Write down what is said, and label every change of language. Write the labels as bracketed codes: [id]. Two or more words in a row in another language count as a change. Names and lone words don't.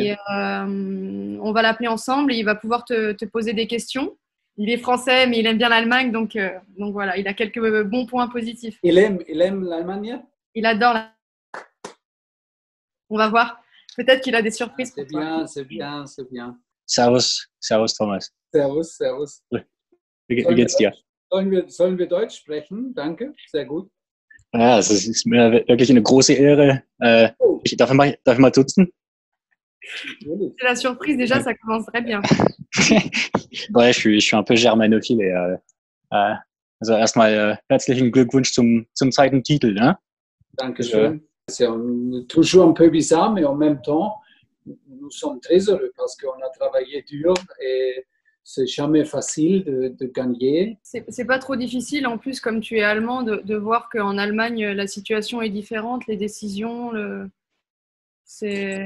[fr] Et on va l'appeler ensemble et il va pouvoir te poser des questions. Il est français, mais il aime bien l'Allemagne, donc voilà, il a quelques bons points positifs. Il aime l'Allemagne? Il adore On va voir. Peut-être qu'il a des surprises pour toi. C'est bien. [de] Servus Thomas. Servus. Wie geht's dir? Sollen wir Deutsch sprechen? Danke, sehr gut. Ja, es ist mir wirklich eine große Ehre. Darf ich mal duzen? [fr] C'est la surprise, déjà, ça commence très bien. Ouais, je suis un peu germanophile. [de] Also erstmal herzlichen Glückwunsch zum zweiten Titel. Ne? Dankeschön. [fr] C'est toujours un peu bizarre, mais en même temps, nous sommes très heureux parce qu'on a travaillé dur et c'est jamais facile de gagner. C'est pas trop difficile, en plus, comme tu es allemand, de voir qu'en Allemagne, la situation est différente, les décisions, c'est...